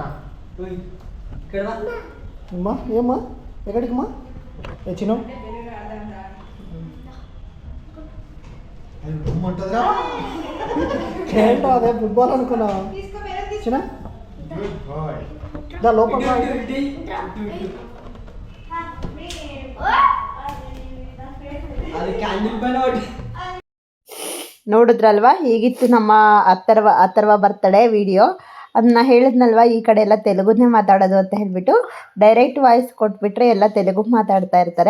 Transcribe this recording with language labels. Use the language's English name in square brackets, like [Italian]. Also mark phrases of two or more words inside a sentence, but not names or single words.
[Telugu] ఉయ్. ఇక్కడ రా. అమ్మా ఏమ్మా ఎక్కడికమ్మా చిన్న అది డుమ్మంటుందిరా ఏంటో అదే ఫుట్బాల్ అనుకున్నా తీసుకో వేరే తీసుకో చిన్న [English] good boy [Telugu] దా లోపల రా. [Kannada] ಅದು ಕ್ಯಾಂಡಲ್ ಪೈನ ಒಟ್ಟು ನೋಡಿದ್ರಲ್ವಾ ಹೀಗಿತ್ತು ನಮ್ಮ ಅಥರ್ವ [English] birthday video. [Kannada] ಅದನ್ನ ಹೇಳಿದ್ನಲ್ವ ಈ ಕಡೆ ಎಲ್ಲ ತೆಲುಗುನೇ ಮಾತಾಡೋದು ಅಂತ ಹೇಳಿಬಿಟ್ಟು [English] direct voice [Kannada] ಕೊಟ್ಬಿಟ್ರೆ ಎಲ್ಲ ತೆಲುಗು ಮಾತಾಡ್ತಾ ಇರ್ತಾರೆ.